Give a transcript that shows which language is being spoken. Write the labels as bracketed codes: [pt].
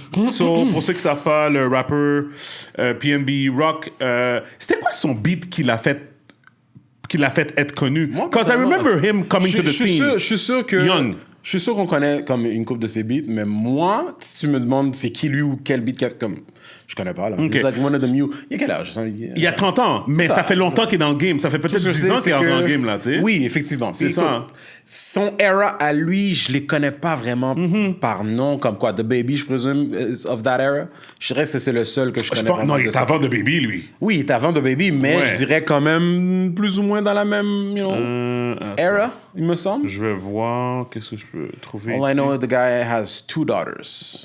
[fr] So, pour ceux qui ne savent pas, le rappeur PNB Rock, c'était quoi son beat qui l'a fait être connu? [en] Because I remember him coming to the scene. [fr] Je suis sûr que... [en] Young. [fr] Je suis sûr qu'on connaît comme une couple de ses beats, mais moi, si tu me demandes c'est qui lui ou quel beat qu'il a, comme... Je connais pas, là. [en] Okay. He's like one of them you... [fr] Il y a quel âge? Il y a 30 ans, mais ça fait longtemps qu'il est dans le game. Ça fait peut-être 10 ans qu'il est dans le game, là, tu sais. Oui, effectivement. C'est ça. Son era à lui, je les connais pas vraiment par nom, comme quoi, The Baby, je présume, [en] is of that era. [fr] Je dirais que c'est le seul que je connais vraiment. Non, il est avant de Baby, lui. Oui, il est avant The Baby, mais Ouais. je dirais quand même plus ou moins dans la même, era, il me semble. Je vais voir, qu'est-ce que je peux trouver [en] All [fr] ici. [en] I know is the guy has 2 daughters.